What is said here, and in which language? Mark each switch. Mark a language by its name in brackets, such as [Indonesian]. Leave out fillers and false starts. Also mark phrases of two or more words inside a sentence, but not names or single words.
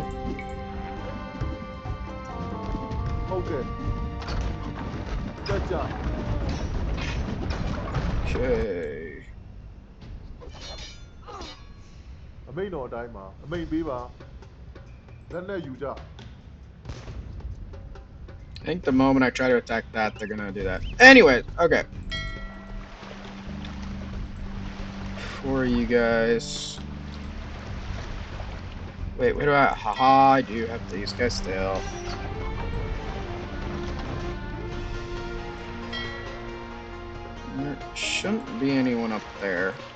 [Burmese] ဟုတ်ကဲ့တက်ကြ [English] Okay. [Burmese] အမိန်တော်အတိုင်းမှာအမိန်ပေးပါလက်နဲ့ယူကြ [English] I think the moment I try to attack that, they're gonna do that. Anyways, okay. For you guys. Wait, wait do I? Haha, I do have these guys still. There shouldn't be anyone up there.